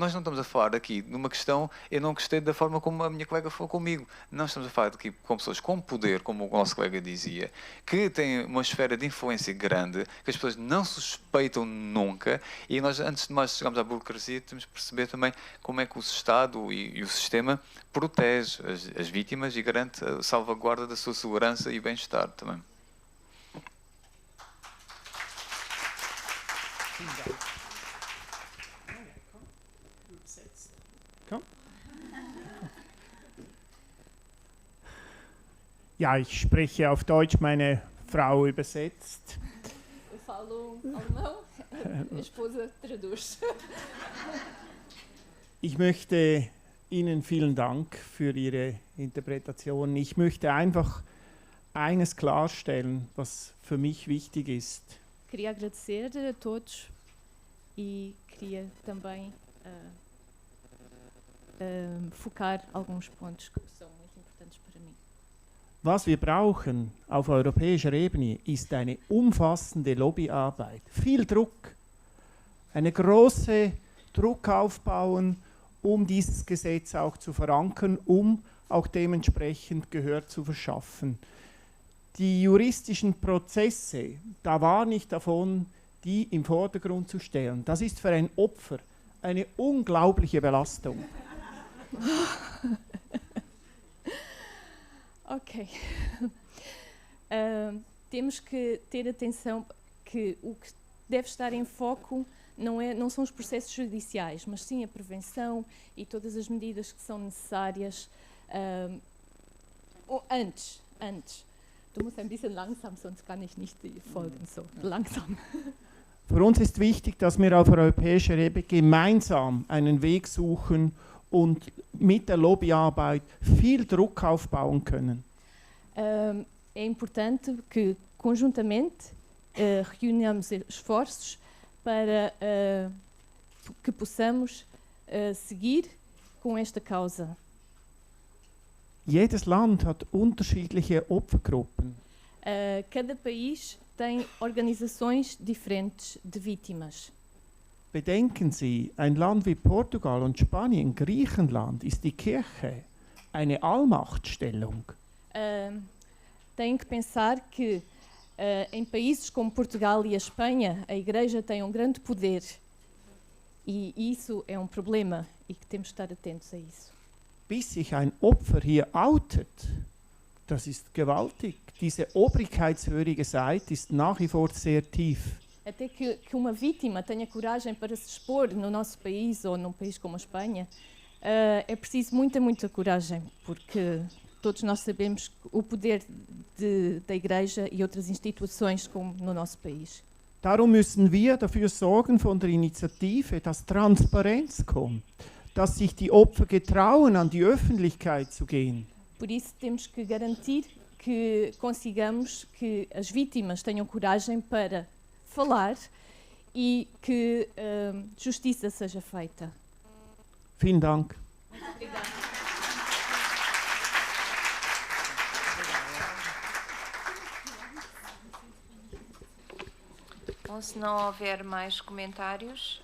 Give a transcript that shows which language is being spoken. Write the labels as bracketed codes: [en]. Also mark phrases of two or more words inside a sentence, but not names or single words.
[pt] Nós não estamos a falar aqui de uma questão, eu não gostei da forma como a minha colega falou comigo, nós estamos a falar aqui com pessoas com poder, como o nosso colega dizia, que têm uma esfera de influência grande, que as pessoas não suspeitam nunca, e nós, antes de mais chegarmos à burocracia, temos que perceber também como é que o Estado e o sistema protege as vítimas e garante a salvaguarda da sua segurança e bem-estar também. [de] Ja, ich spreche auf Deutsch, meine Frau übersetzt. [pt] Eu falo alemão, a esposa traduz. [de] Ich möchte Ihnen vielen Dank für Ihre Interpretation. Ich möchte einfach eines klarstellen, was für mich wichtig ist. [pt] Queria agradecer a todos e queria também focar alguns pontos que são muito importantes para mim. [de] Was wir brauchen auf europäischer Ebene ist eine umfassende Lobbyarbeit. Viel Druck, eine große Druck aufbauen, dieses Gesetz auch zu verankern, auch dementsprechend Gehör zu verschaffen. Die juristischen Prozesse, da warne ich davon, die im Vordergrund zu stellen. Das ist für ein Opfer eine unglaubliche Belastung. Ok. [pt] Temos que ter atenção que o que deve estar em foco não são os processos judiciais, mas sim a prevenção e todas as medidas que são necessárias antes. [de] Du musst ein bisschen langsam, sonst kann ich nicht folgen, so langsam. Für uns ist wichtig, dass wir auf europäischer Ebene gemeinsam einen Weg suchen und mit der Lobbyarbeit viel Druck aufbauen können. [pt] É importante que, conjuntamente, reunamos esforços para que possamos seguir com esta causa. [de] Jedes Land hat unterschiedliche Opfergruppen. [pt] Cada país tem organizações diferentes de vítimas. [de] Bedenken Sie, ein Land wie Portugal und Spanien, Griechenland, ist die Kirche eine Allmachtstellung. [pt] Tem que pensar que em países como Portugal e a Espanha, a Igreja tem um grande poder. E isso é um problema e que temos de estar atentos a isso. [de] Bis sich ein Opfer hier outet, das ist gewaltig. Diese obrigkeitshörige Seite ist nach wie vor sehr tief. [pt] Até que uma vítima tenha coragem para se expor no nosso país ou num país como a Espanha, é preciso muita coragem, porque todos nós sabemos o poder da Igreja e outras instituições como no nosso país. [de] Darum müssen wir dafür sorgen von der Initiative, dass Transparenz kommt, dass sich die Opfer getrauen, an die Öffentlichkeit zu gehen. [pt] Por isso temos que garantir que consigamos que as vítimas tenham coragem para falar e que justiça seja feita. [de] Vielen Dank. [pt] Bom, se não houver mais comentários...